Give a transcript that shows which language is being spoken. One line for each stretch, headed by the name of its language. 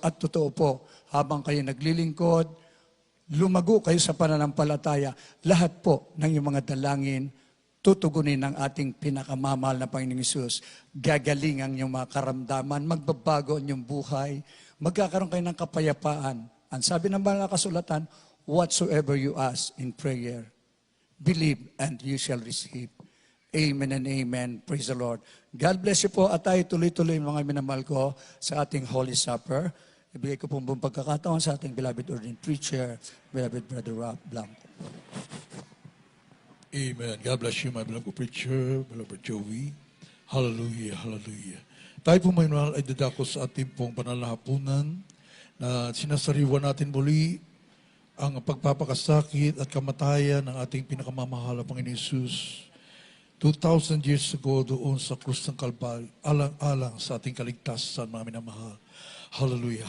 Filipino: At totoo po, habang kayo naglilingkod, lumago kayo sa pananampalataya. Lahat po ng iyong mga dalangin, tutugunin ng ating pinakamamahal na Panginoong Hesus. Gagaling ang iyong mga karamdaman, magbabago ang iyong buhay, magkakaroon kayo ng kapayapaan. Ang sabi ng banal na kasulatan,
English: whatsoever you ask in prayer, believe and you shall receive. Amen and amen. Praise the Lord. God bless you
Filipino: po at tayo tuloy-tuloy mga minamahal ko sa ating Holy Supper. Ibigay ko po buong pagkakataon sa ating beloved ordained preacher, beloved Brother Rob Blanco. Amen.
English: God bless you, my beloved preacher, beloved Joey. Hallelujah, hallelujah.
Filipino: Tayo po may ay dadako sa ating pong panalahapunan na sinasariwa natin muli ang pagpapakasakit at kamatayan ng ating pinakamamahal na Panginoon Hesus
English: 2,000 years ago
Filipino: doon sa krus ng Kalbaryo, alang-alang sa ating kaligtasan, mga minamahal. Hallelujah.